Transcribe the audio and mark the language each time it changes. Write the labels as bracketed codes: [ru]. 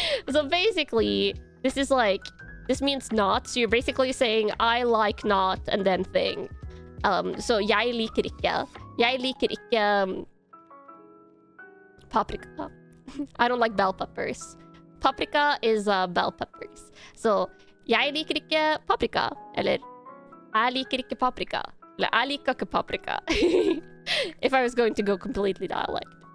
[en] So basically, this means not. So you're basically saying I like not and then thing. So [no] jeg liker ikke. Jeg liker ikke paprika. [en] I don't like bell peppers. Paprika is bell peppers. [no] So jeg liker ikke paprika. Eller jeg liker ikke paprika. Eller jeg liker ikke paprika. [en] If I was going to go completely dialect.